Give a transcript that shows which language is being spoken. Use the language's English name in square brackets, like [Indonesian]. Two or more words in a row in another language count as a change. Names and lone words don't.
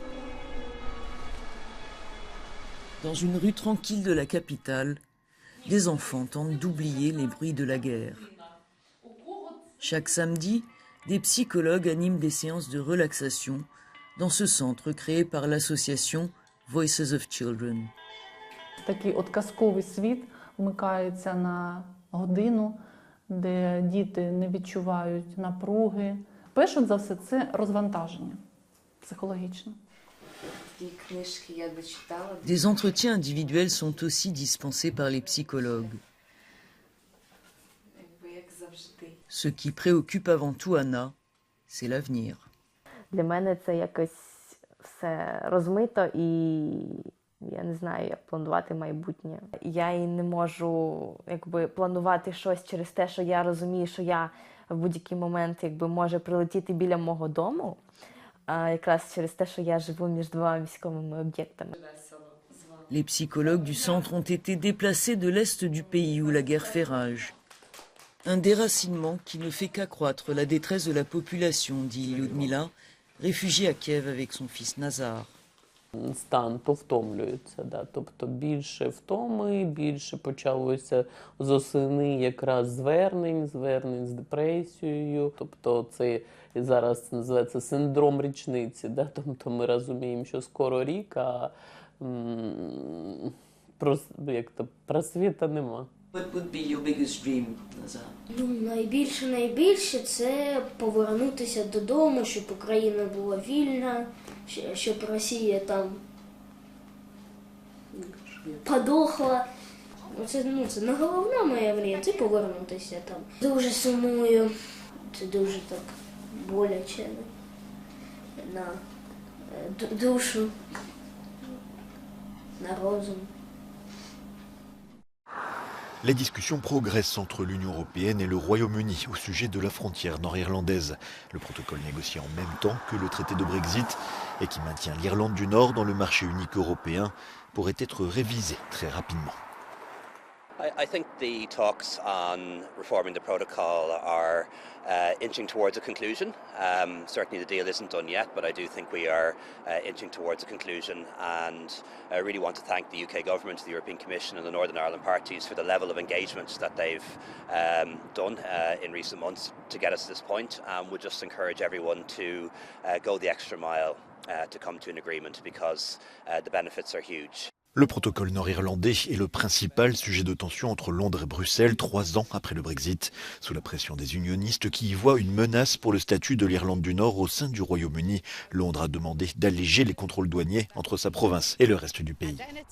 [French] Dans une rue tranquille de la capitale, des enfants tentent d'oublier les bruits de la guerre. Chaque samedi, des psychologues animent des séances de relaxation dans ce centre créé par l'association Voices of Children. [Ukrainian] Такий от казковий світ вмикається на годину, де діти не відчувають напруги. Перше за все це розвантаження психологічне. [French] Des entretiens individuels sont aussi dispensés par les psychologues. Ce qui préoccupe avant tout Anna, c'est l'avenir. [Ukrainian] Для мене це якось все розмито і я не знаю, як планувати майбутнє. Я і не можу планувати щось через те, що я розумію, що я в будь-який момент може прилетіти біля мого дому. Якраз через те, що я живу між 2 військовими об'єктами. [French] Les psychologues du centre ont été déplacés de l'est du pays où la guerre fait rage. Un déracinement qui ne fait qu'accroître la détresse de la population, dit Lyudmila, réfugiée à Kiev avec son fils Nazar. [Ukrainian] Стан повтомлюється, тобто більше втоми, більше почалося з осени якраз звернень з депресією, тобто це зараз називається синдром річниці, тобто ми розуміємо, що скоро рік, а просвіта нема. [English] What would be your biggest dream, Nazar? [Ukrainian] Найбільше це повернутися додому, щоб Україна була вільна, щоб Росія там подохла. Це не головна моя мрія, це повернутися там. Дуже сумую, це дуже так боляче на душу, на розум. [French] Les discussions progressent entre l'Union européenne et le Royaume-Uni au sujet de la frontière nord-irlandaise. Le protocole négocié en même temps que le traité de Brexit et qui maintient l'Irlande du Nord dans le marché unique européen pourrait être révisé très rapidement. [English] I think the talks on reforming the protocol are inching towards a conclusion. Certainly the deal isn't done yet, but I do think we are inching towards a conclusion, and I really want to thank the UK government, the European Commission and the Northern Ireland parties for the level of engagement that they've done in recent months to get us to this point, and would just encourage everyone to go the extra mile to come to an agreement because the benefits are huge. [French] Le protocole nord-irlandais est le principal sujet de tension entre Londres et Bruxelles 3 ans après le Brexit, sous la pression des unionistes qui y voient une menace pour le statut de l'Irlande du Nord au sein du Royaume-Uni. Londres a demandé d'alléger les contrôles douaniers entre sa province et le reste du pays.